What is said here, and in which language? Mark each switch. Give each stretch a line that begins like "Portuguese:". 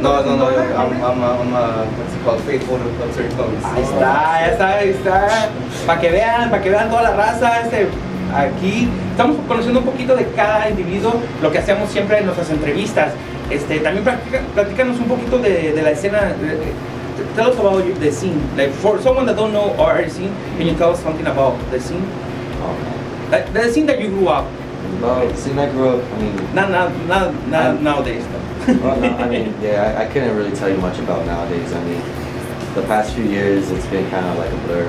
English: No, I'm what's it called, faithful to Absurd Tones.
Spanish: Ahí está. Para que vean toda la raza, aquí estamos conociendo un poquito de cada individuo, lo que hacemos siempre en nuestras entrevistas. También platícanos un poquito de la escena.
English: Tell us about the scene. Like for someone that don't know our scene, can you tell us something about the scene? Like the scene that you grew up. Well, see, I grew up. I mean, Not nowadays. well, no, I mean, yeah, I couldn't really tell you much about nowadays. I mean, the past few years, it's been kind of like a blur.